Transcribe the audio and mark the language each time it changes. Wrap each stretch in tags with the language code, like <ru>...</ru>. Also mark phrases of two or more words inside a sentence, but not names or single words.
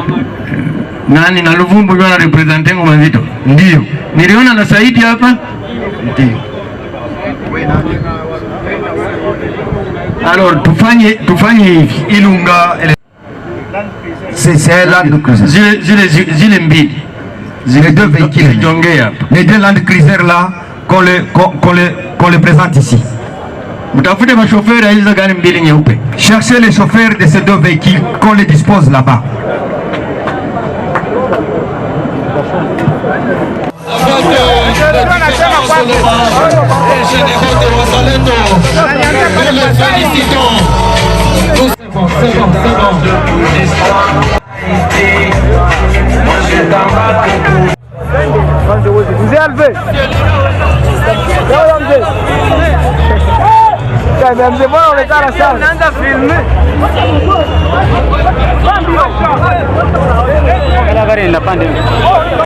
<sw>Nani na Luvumbu ndio anarepresent Ngoma Nzito? Ndio. Niliona na Saidi hapa? Ndio. Alors tufanye hivi.</sw> <fr>Ilunga c'est Land Cruiser.</fr> <sw>Zile mbili.</sw> <fr>Les deux véhicules. Les deux Land Cruiser là qu'on les présente ici.</fr> <sw>Mtafute machauffeur ya hizo gari mbili nyeupe.</sw> <fr>Cherchez les chauffeurs de ces deux véhicules qu'on les dispose là-bas. Vous êtes élevé.</fr> <sw>Mzee bwana unaonekana sana. Unaanza filme. Gari inapanda.</sw>